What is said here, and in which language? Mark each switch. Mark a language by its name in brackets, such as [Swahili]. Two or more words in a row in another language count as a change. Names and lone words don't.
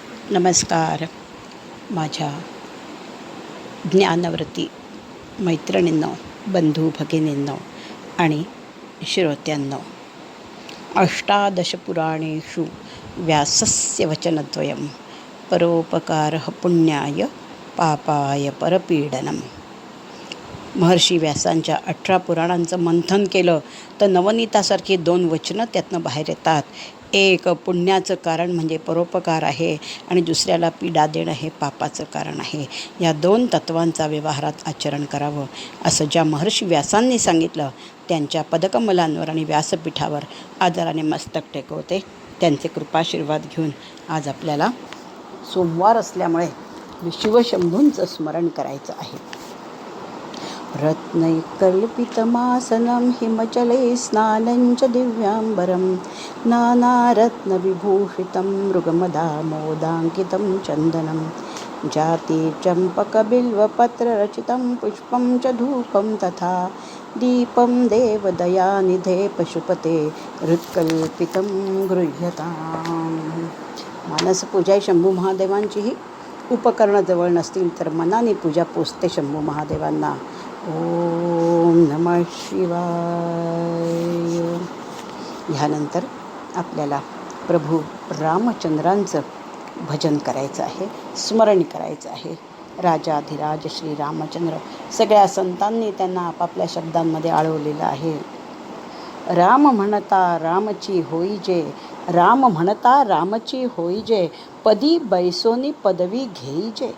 [Marathi] नमस्कार माझ्या ज्ञानव्रती मैत्रिणींनो, बंधू भगिनींनो आणि श्रोत्यांनो. [Sanskrit] अष्टादशपुराणेषु व्यासस्य वचनद्वयं परोपकारः पुण्याय पापाय परपीडनम. [Marathi] महर्षी व्यासांच्या 18 पुराणांचं मंथन केलं तर नवनीतासारखी 2 वचनं त्यातनं बाहेर येतात. एक पुण्याचं कारण म्हणजे परोपकार आहे आणि दुसऱ्याला पीडा देणं हे पापाचं कारण आहे. या 2 तत्वांचा व्यवहारात आचरण करावं असं ज्या महर्षी व्यासांनी सांगितलं त्यांच्या पदकमलांवर आणि व्यासपीठावर आदराने मस्तक टेकवते. त्यांचे कृपाशीर्वाद घेऊन आज आपल्याला सोमवार असल्यामुळे शिवशंभूंचं स्मरण करायचं आहे. [Sanskrit] रत्नैकल्पितमासनं हिमचले स्नानञ्च दिव्याम्बरं नानारत्नविभूषितं मृगमदामोदाङ्कितं चन्दनं जातिचम्पकबिल्वपत्ररचितं पुष्पं च धूपं तथा दीपं देवदयानिधे पशुपते हृत्कल्पितं गृह्यताम्. [Marathi] मानसपूजा शंभू महादेवांचीही उपकरणं जवळ नसतील तर मनाने पूजा पोचते शंभू महादेवांना. [Sanskrit] ओम नमः शिवाय. [Marathi] ह्यानंतर आपल्याला प्रभू रामचंद्रांचं भजन करायचं आहे, स्मरण करायचं आहे. राजाधिराज श्री रामचंद्र सगळ्या संतांनी त्यांना आपापल्या शब्दांमध्ये आळवलेलं आहे. राम म्हणता रामची होईजे, राम म्हणता रामची होईजे, पदी बैसोनी पदवी घेईजे.